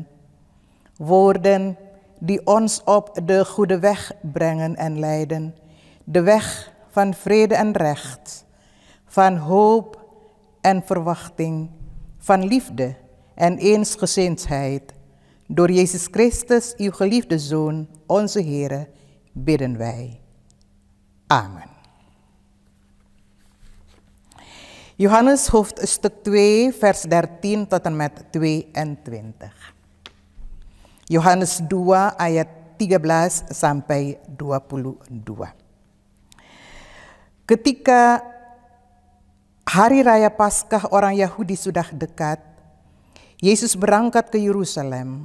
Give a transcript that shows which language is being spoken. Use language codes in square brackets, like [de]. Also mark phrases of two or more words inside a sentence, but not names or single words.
[nl] Woorden die ons op de goede weg brengen en leiden, de weg van vrede en recht, van hoop en verwachting, van liefde en eensgezindheid. Door Jezus Christus, Uw geliefde Zoon, onze Heere, bidden wij. Amen. Johannes hoofdstuk 2, vers 13 tot en met 22. [id] Yohanes 2 ayat 13 sampai 22. Ketika hari raya Paskah orang Yahudi sudah dekat, Yesus berangkat ke Yerusalem.